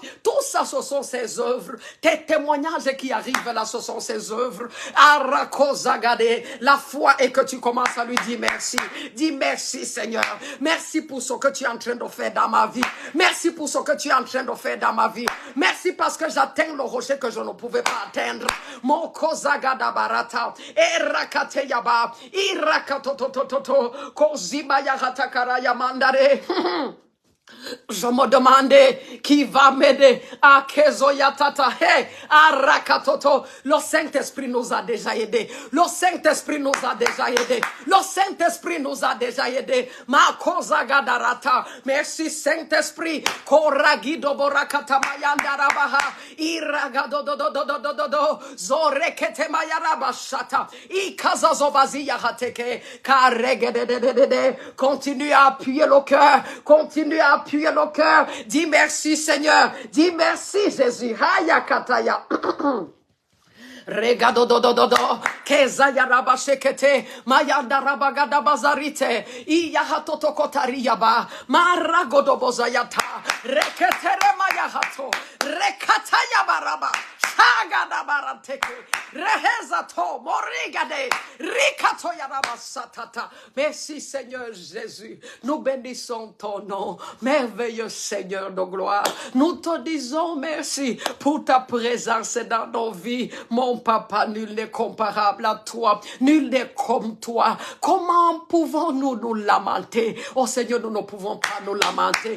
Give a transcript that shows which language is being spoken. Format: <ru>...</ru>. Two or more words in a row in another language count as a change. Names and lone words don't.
<fr>Tout ça, ce sont ses œuvres. Tes témoignages qui arrivent là, ce sont ses œuvres. Arakozagade. La foi est que tu commences à lui dire merci. Dis merci, Seigneur. Merci pour ce que tu es en train de faire dans ma vie. Merci pour ce que tu es en train de faire dans ma vie. Merci parce que j'atteins le rocher que je ne pouvais pas atteindre. Mon kozagada barata. Erakate yaba. Irakatotototo. Kozima yaratakara yamandare. Je me demandais qui va m'aider à Kezoyatata. Hey, à Rakatoto. Le Saint-Esprit nous a déjà aidés. Le Saint-Esprit nous a déjà aidés. Le Saint-Esprit nous a déjà aidés. Ma Kozagadarata. Merci Saint-Esprit. Koragido Borakata Mayandarabaha. Iragadododododododo. Zorekete Mayarabashata. Ikazazovazi Yahateke. Karegedededede. Continue à appuyer le cœur. Continue à appuyer le cœur. Dis merci Seigneur. Dis merci Jésus. Haya kataya. Regado do do do do kezaya rabashekete mayanda rabagada bazarite iyahatoto kotariyaba maragodo bozayata reketere mayahato rekataya baraba shagada barateke rehezato morigade rikato yarabasatata. Merci Seigneur Jésus. Nous bénissons ton nom, merveilleux Seigneur de gloire. Nous te disons merci pour ta présence dans nos vies. Mon papa, nul n'est comparable à toi, nul n'est comme toi. Comment pouvons-nous nous lamenter? Oh Seigneur, nous ne pouvons pas nous lamenter.</fr>